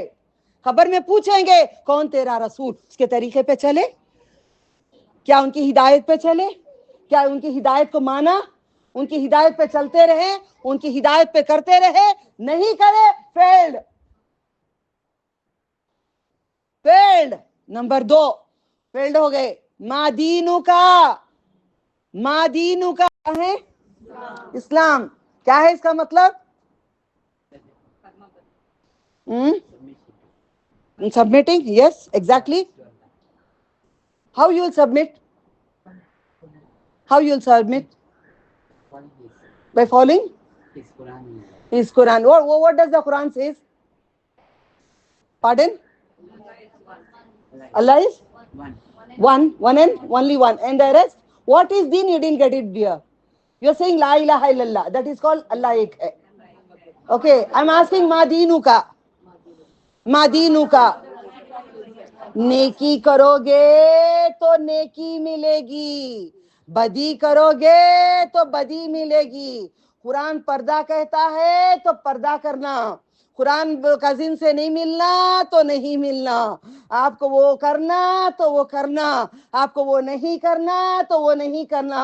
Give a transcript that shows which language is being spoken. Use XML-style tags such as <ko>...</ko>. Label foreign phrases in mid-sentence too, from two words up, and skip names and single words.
<ur>خبر میں پوچھیں گے کون تیرا رسول, اس کے طریقے پہ چلے, کیا ان کی ہدایت پہ چلے, کیا ان کی ہدایت کو مانا, ان کی ہدایت پہ چلتے رہے, ان کی ہدایت پہ کرتے رہے, نہیں کرے فیلڈ. فیلڈ نمبر 2 فیلڈ ہو گئے.</ur> <ar>ما دینو کا, ما دینو کا</ar> <ur>ہے اسلام. کیا ہے اس کا مطلب؟</ur> <en>Submitting, yes, exactly. How you will submit? How you will submit? By following His Quran. What does the Quran says? Pardon? Allah is one and only one. And the rest? What is deen? You didn't get it dear. You are saying</en> <ar>لا إله إلا الله.</ar> <en>That is called</en> <ur>اللہ ایک ہے.</ur> <en>Okay, I am asking</en> <ar>ما دينك. ما دينك.</ar> <ur>نیکی کرو گے تو نیکی ملے گی, بدی کرو گے تو بدی ملے گی. قرآن پردہ کہتا ہے تو پردہ کرنا, قرآن کزن سے نہیں ملنا تو نہیں ملنا, آپ کو وہ کرنا تو وہ کرنا, آپ کو وہ نہیں کرنا تو وہ نہیں کرنا.</ur>